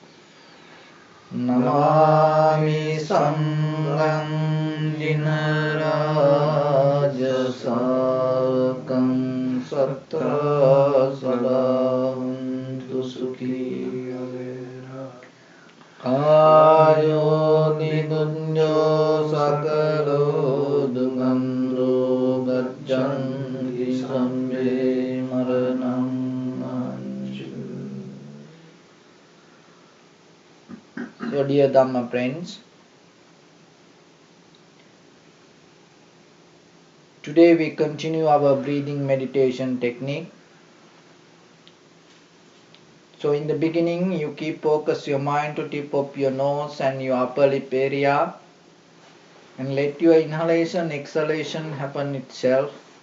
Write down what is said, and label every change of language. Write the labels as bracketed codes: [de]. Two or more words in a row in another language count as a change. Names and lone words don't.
[pi] Namami saṅgham jinaraja sāvakaṃ sattā sadāvuntu sukhi avera. Kāyo nigunyo sakalo dugandho gacchanti sabbe maranaṃ ahanchu. [en] So dear Dhamma friends, today we continue our breathing meditation technique. So in the beginning you keep focus your mind to tip of your nose and your upper lip area and let your inhalation exhalation happen itself.